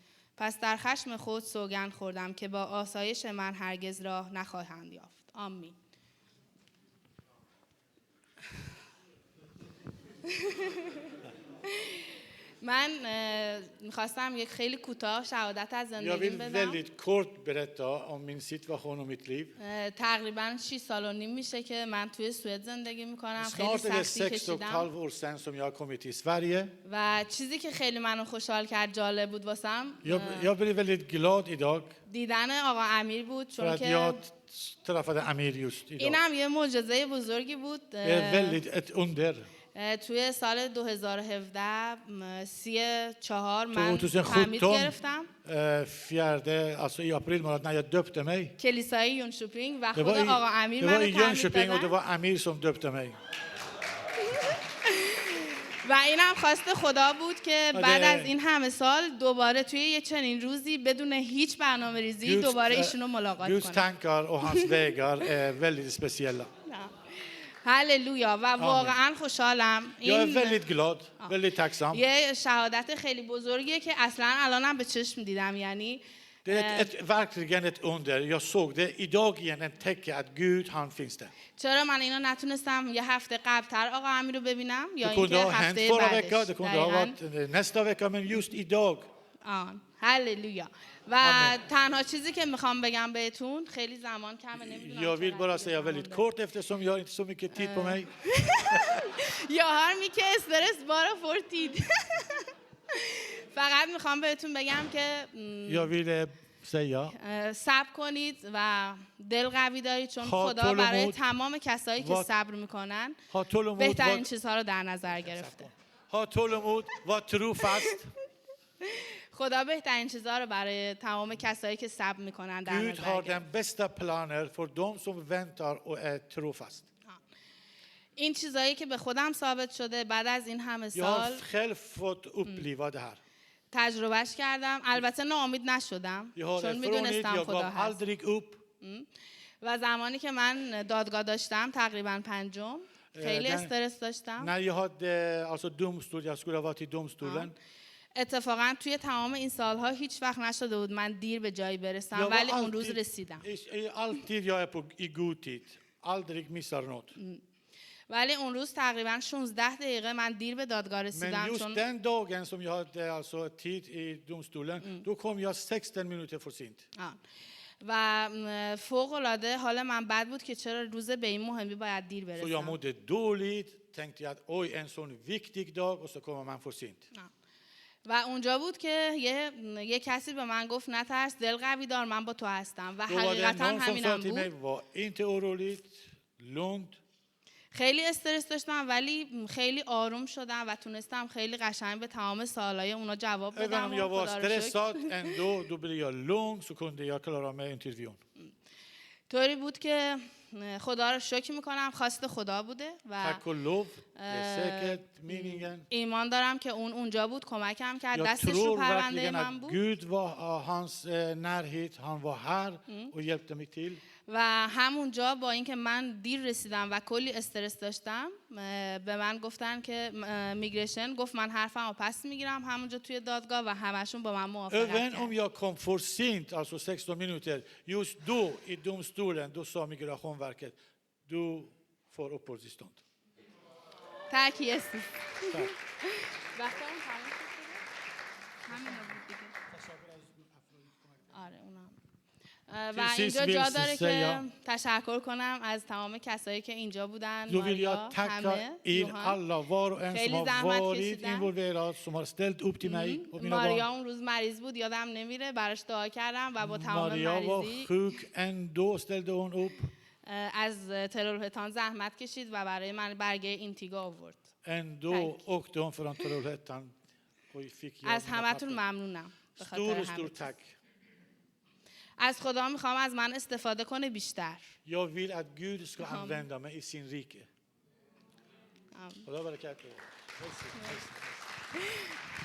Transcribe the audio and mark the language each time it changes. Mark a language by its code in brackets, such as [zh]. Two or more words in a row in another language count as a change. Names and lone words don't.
[fa] پس در خشم خود سوگند خوردم که با آسایش من هرگز راه نخواهند یافت. آمین. من میخواستم یک خیلی کوتاه شهادت از [sv] Jag [fa] زندگیم [sv] vill [fa] بدم. [sv] väldigt kort berätta om min situation och mitt liv. [fa] تقریبا 6 سال و نیم میشه که من توی سوئد زندگی میکنم. خیلی [sv] Snart är det [fa] سختی [sv] 6,5 [fa] کشیدم [sv] år sedan som jag har kommit till Sverige. [fa] و چیزی که خیلی منو خوشحال کرد، جالب بود واسم، [sv] Jag blev väldigt glad idag [fa] دیدن آقا امیر بود، [sv] för [fa] چون [sv] att [fa] که [sv] jag träffade Amir just idag. [fa] اینم یه معجزه بزرگی بود. [sv] Det är väldigt ett under. [fa] توی سال 2017 34 من 2017 تعمید گرفتم 4, [sv] alltså i april månad när jag döpte mig. [fa] کلیسای یونشوپینگ و [sv] Det [fa] خود [sv] var [fa] آقا امیر [sv] i [fa] منو تعمید [sv] Jönköping och det [fa] دادن. [sv] var Amir som döpte mig. [fa] و اینم خواست خدا بود که آره. بعد از این همه سال دوباره توی یه چنین روزی بدون هیچ برنامه ریزی دوباره ایشونو ملاقات [sv] Guds [fa] کنم. [sv] tankar och hans vägar är väldigt speciella. [fa] هللویا. و واقعا خوشحالم. [sv] Jag är [fa] این [sv] väldigt glad, väldigt tacksam. [fa] یه شهادت خیلی بزرگیه که اصلا الانم به چشم دیدم. یعنی [sv] Det är verkligen ett under. Jag såg det idag igen, en tecken att Gud, han finns där. [fa] چرا من اینو نتونستم یه هفته قبلتر آقا امیر رو ببینم یا [sv] Det kunde [fa] اینکه [sv] ha hänt [fa] هفته [sv] förra [fa] بعدش؟ [sv] veckan, det kunde ha [fa] دقیقاً. [sv] varit nästa vecka, men just idag. [fa] هللویا. و آمین. تنها چیزی که میخوام بگم بهتون خیلی زمان کمه نمیدونم. [sv] Jag vill bara säga väldigt kort eftersom jag har inte så mycket tid på mig. Jag har mycket stress bara för tid. [fa] فقط میخوام بهتون بگم که [sv] Jag vill säga, [fa] صبر کنید و دل قوی دارید چون خدا برای تمام کسایی که صبر میکنن [sv] ha tålamod, [fa] بهترین چیزها رو در نظر گرفته. [sv] ha tålamod, var trofast. [fa] خدا بهترین چیزها رو برای تمام کسایی که صبر میکنن در [sv] Gud [fa] نظر [sv] har [fa] گرفته. [sv] den bästa planer för de som väntar och är trofast. [fa] این چیزایی که به خودم ثابت شده بعد از این همه [sv] Jag har [fa] سال [sv] själv fått uppleva det här. [fa] تجربهش کردم. البته ناامید نشدم [sv] Jag har [fa] چون [sv] erfarenhet, [fa] میدونستم [sv] jag [fa] خدا [sv] gav [fa] هست. [sv] aldrig upp. [fa] و زمانی که من دادگاه داشتم تقریبا 5 خیلی استرس داشتم. [sv] När jag hade alltså domstol, jag skulle ha varit i domstolen. [fa] اتفاقا توی تمام این سالها هیچ وقت نشده بود من دیر به جایی برسم ولی اون روز رسیدم. [sv] Alltid jag är i god tid. Aldrig missar något. [fa] ولی اون روز تقریبا 16 دقیقه من دیر به دادگاه [sv] Men [fa] رسیدم [sv] just [fa] چون [sv] den dagen som jag hade alltså tid i domstolen, då kom jag 16 minuter för sent. [fa] و فوق العاده حال من بد بود که چرا روز به این مهمی باید دیر [sv] Så jag [fa] برسم. [sv] mådde dåligt, tänkte jag att oj, en sån viktig dag och så kommer man för sent. [fa] و اونجا بود که یه کسی به من گفت نترس دل قوی دار من با تو هستم و [sv] Då var det [fa] حقیقتا [sv] någon som [fa] همینم [sv] sa till mig, [fa] بود. [sv] var inte orolig, lugnt. [fa] خیلی استرس داشتم ولی خیلی آروم شدم و تونستم خیلی قشنگ به تمام سوالای اونا جواب [sv] Även [fa] بدم. [sv] om jag var [fa] خدا رو شکر. [sv] stressad ändå, då blev jag lugn så kunde jag klara med intervjun. [fa] طوری بود که خدا رو شکر میکنم خواست خدا بوده و [sv] Tack och lov, det är säkert meningen. [fa] ایمان دارم که اون اونجا بود کمکم کرد [sv] Jag [fa] دستش رو [sv] tror [fa] پرونده [sv] verkligen [fa] من [sv] att [fa] بود [sv] Gud var hans närhet, han var här och hjälpte mig till. [fa] و همونجا با اینکه من دیر رسیدم و کلی استرس داشتم به من گفتن که میگریشن گفت من حرفمو پس میگیرم همونجا توی دادگاه و همشون با من موافقت [sv] Även om [fa] کردن. [sv] jag kom för sent, alltså 16 minuter, just då i domstolen, då sa Migrationsverket, du får uppehållstillstånd. Tack Jesus. Tack. [fa] وقتمون تموم شد. همینا بود دیگه. آره اونم. و اینجا جا داره که تشکر کنم از تمام کسایی که اینجا بودن. [sv] Då vill jag [fa] ماریا، [sv] tacka [fa] همه، [sv] er [fa] یوهان. [sv] alla, var och en som [fa] خیلی [sv] har [fa] زحمت [sv] varit [fa] کشیدن. [sv] involverad, som har ställt upp till mig och mina [fa] ماریا [sv] barn. [fa] اون روز مریض بود یادم نمیره براش دعا کردم و با تمام [sv] Maria var [fa] مریضی [sv] sjuk, ändå ställde hon upp. [fa] از ترورهتان زحمت کشید و برای من برگه اینتیگا آورد. [sv] Ändå åkte hon från Trollhättan och fick jag [fa] از [sv] mina [fa] همتون [sv] papper. [fa] ممنونم به خاطر همه [sv] Stor [fa] چیز. [sv] tack. [fa] از خدا میخوام از من استفاده کنه بیشتر. [sv] Jag vill att Gud ska använda mig i sin rike. [fa] خدا برکت بده.